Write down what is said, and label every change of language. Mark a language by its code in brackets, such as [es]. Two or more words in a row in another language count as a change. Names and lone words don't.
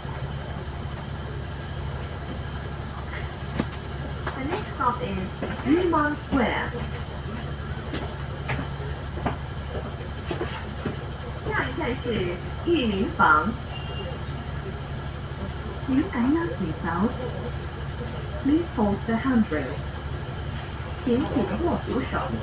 [en] The next stop is Yulin Square. [zh] 下一站是裕民坊。請緊握扶手。 [en] Please hold the handrail. [zh] 請緊握扶手。